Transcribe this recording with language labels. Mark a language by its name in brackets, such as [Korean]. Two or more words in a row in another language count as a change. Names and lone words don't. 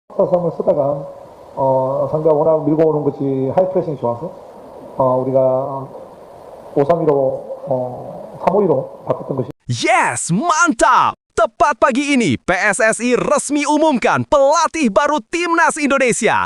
[Korean] 스타성을 쓰다가 상대가 워낙 밀고 오는 것이 하이프레싱이 좋아서 우리가 5-3-2로 3-5-2로 바꿨던 것이. [Indonesian] Yes, mantap! Tepat pagi ini, PSSI resmi umumkan pelatih baru Timnas Indonesia.